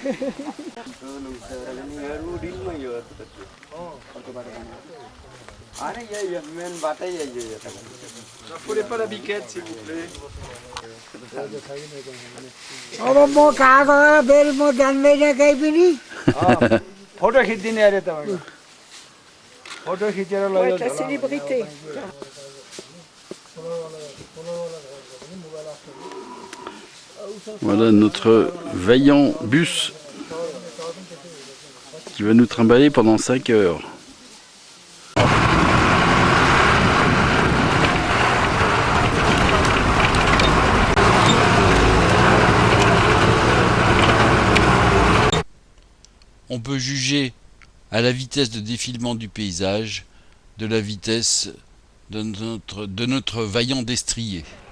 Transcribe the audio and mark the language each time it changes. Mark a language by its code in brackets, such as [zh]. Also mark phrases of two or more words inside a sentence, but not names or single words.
[fr] N'affolez pas la biquette s'il vous plaît. [ne] Photo खिच्दिने अरे तपाईको फोटो खिचेर [fr] Pour être la célébrité. Voilà notre vaillant bus qui va nous trimballer pendant 5 heures. On peut juger à la vitesse de défilement du paysage, de la vitesse de notre vaillant destrier.